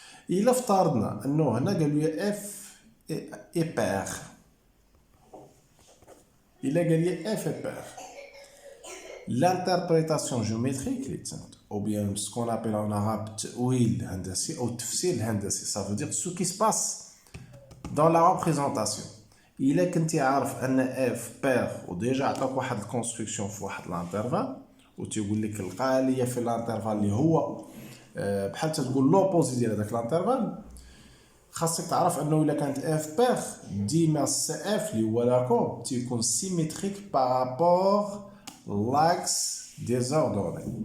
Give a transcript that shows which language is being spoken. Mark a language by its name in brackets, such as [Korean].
[Arabic] الا افترضنا انه هنا قالوا لي اف اي بير، الا قال لي اف اي بير [French] l'interprétation géométrique ou bien ce qu'on appelle en arabe [Arabic] التأويل الهندسي او التفسير الهندسي. [French] ça veut dire ce qui se passe dans la représentation. [Arabic] الا كنتي عارف ان اف بير وديجا عطاك واحد الكونستركسيون في واحد الانترفال وتيقول لك لقى ليا في الانترفال اللي هو بحال تقول لوبوزي ديال هذاك الانترفال، خاصك تعرف انه الا كانت اف بير ديما سي اف اللي هو لاكور تيكون سيميتريك بارابور لاكس ديزوردوني.